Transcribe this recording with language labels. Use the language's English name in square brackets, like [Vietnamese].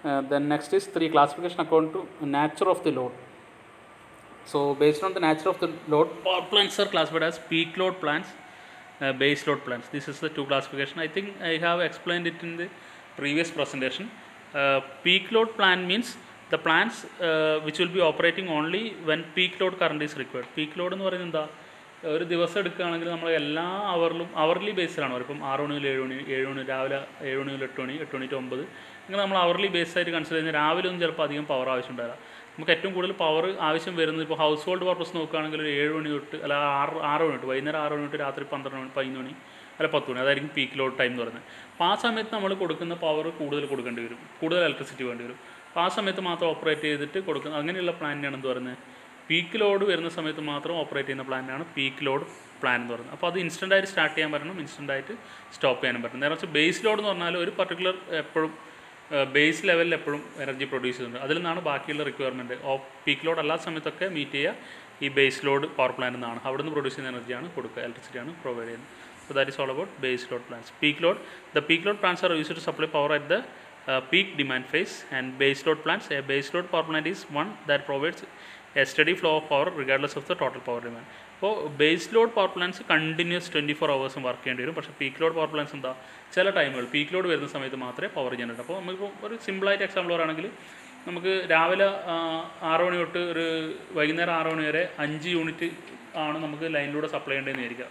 [English] Then next is 3 classification according to nature of the load. So based on the nature of the load, power plants are classified as peak load plants, base load plants. This is the 2 classification. I think I have explained it in the previous presentation. Peak load plant means the plants which will be operating only when peak load current is required. [Malayalam] Peak load എന്ന് പറയുന്നത് എന്താ, ഒരു ദിവസം എടുക്കുകയാണെങ്കിൽ നമ്മൾ എല്ലാ hourly ബേസിലാണ് വരും. ഇപ്പം 6 മണി മുതൽ 7 മണി, 7 മണി രാവിലെ 7 മണി മുതൽ 8 മണി, 8 മണി to 9, ഇങ്ങനെ നമ്മൾ അവർലി ബേസായിട്ട് കൺസിഡർ ചെയ്യുന്നത്. രാവിലെ ഒന്നും ചിലപ്പോൾ അധികം പവർ ആവശ്യം ഉണ്ടാവില്ല. നമുക്ക് ഏറ്റവും കൂടുതൽ പവർ ആവശ്യം വരുന്നത് ഇപ്പോൾ ഹൗസ് ഹോൾഡ് പർപ്പസ് നോക്കുകയാണെങ്കിൽ ഒരു 7 മണി തൊട്ട് അല്ല 6 മണി തൊട്ട് വൈകുന്നേരം 6 മണി തൊട്ട് രാത്രി 12 മണി 11 മണി അല്ല 10 മണി, അതായിരിക്കും പീക്ക് ലോഡ് ടൈം എന്ന് പറയുന്നത്. അപ്പോൾ ആ സമയത്ത് നമ്മൾ കൊടുക്കുന്ന പവർ കൂടുതൽ കൊടുക്കേണ്ടി വരും, കൂടുതൽ ഇലക്ട്രിസിറ്റി വേണ്ടി വരും. അപ്പോൾ ആ സമയത്ത് മാത്രം ഓപ്പറേറ്റ് ചെയ്തിട്ട് കൊടുക്കുന്ന അങ്ങനെയുള്ള പ്ലാനിനാണ് എന്ത് പറയുന്നത്, പീക്ക് ലോഡ് വരുന്ന സമയത്ത് മാത്രം ഓപ്പറേറ്റ് ചെയ്യുന്ന പ്ലാനാണ് പീക്ക് ലോഡ് പ്ലാൻ എന്ന് പറയുന്നത്. അപ്പോൾ അത് ഇൻസ്റ്റൻ്റായിട്ട് സ്റ്റാർട്ട് ചെയ്യാൻ പറ്റണം, ഇൻസ്റ്റൻ്റായിട്ട് സ്റ്റോപ്പ് ചെയ്യാനും പറ്റണം. നേരെ വെച്ചാൽ ബേസ് ലോഡ് എന്ന് പറഞ്ഞാൽ ഒരു പർട്ടിക്കുലർ എപ്പോഴും ബേസ് ലെവലിൽ എപ്പോഴും എനർജി പ്രൊഡ്യൂസ് ചെയ്യുന്നുണ്ട്. അതിൽ നിന്നാണ് ബാക്കിയുള്ള റിക്വയർമെൻറ്റ് പീക്ക് ലോഡ് അല്ലാത്ത സമയത്തൊക്കെ മീറ്റ് ചെയ്യുക ഈ ബേസ് ലോഡ് പവർ പ്ലാന്റ് നിന്നാണ്. അവിടെ നിന്ന് പ്രൊഡ്യൂസ് ചെയ്യുന്ന എനർജിയാണ് കൊടുക്കുക, ഇലക്ട്രിസിറ്റിയാണ് പ്രൊവൈഡ് ചെയ്യുന്നത്. [English] So that is all about base load plants. Peak load, the peak load plants are used to supply power at the peak demand phase, and base load plants, a base load power plant is one that provides a steady flow of power regardless of the total power demand. [Malayalam] അപ്പോൾ base load power plants continuous 24 hours work ചെയ്യേണ്ടി വരും. പക്ഷേ peak load power plants എന്താ, ചില ടൈമുകൾ peak load വരുന്ന സമയത്ത് മാത്രമേ power generate. അപ്പോൾ നമുക്കിപ്പോൾ ഒരു സിമ്പിളായിട്ട് എക്സാമ്പിൾ പറയുകയാണെങ്കിൽ നമുക്ക് രാവിലെ 6 മണി തൊട്ട് ഒരു വൈകുന്നേരം 6 മണി വരെ 5 യൂണിറ്റ് ആണ് നമുക്ക് ലൈനിലൂടെ സപ്ലൈ ചെയ്യേണ്ടതെന്ന് വിചാരിക്കുക.